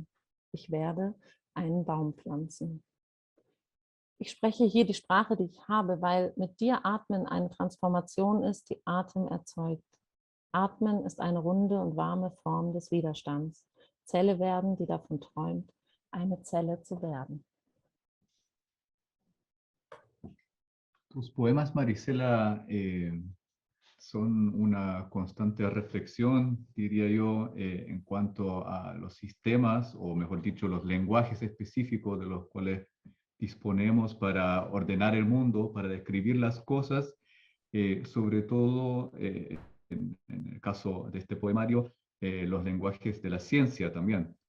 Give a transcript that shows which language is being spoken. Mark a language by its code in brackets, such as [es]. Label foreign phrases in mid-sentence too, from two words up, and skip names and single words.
[de] Ich werde einen Baum pflanzen. Ich spreche hier die Sprache, die ich habe, weil mit dir Atmen eine Transformation ist, die Atem erzeugt. Atmen ist eine runde und warme Form des Widerstands. Zelle werden, die davon träumt, eine Zelle zu werden. [es] Tus poemas, Marisela, son una constante reflexión, diría yo, en cuanto a los sistemas, o mejor dicho, los lenguajes específicos de los cuales disponemos para ordenar el mundo, para describir las cosas, sobre todo, en el caso de este poemario, los lenguajes de la ciencia también.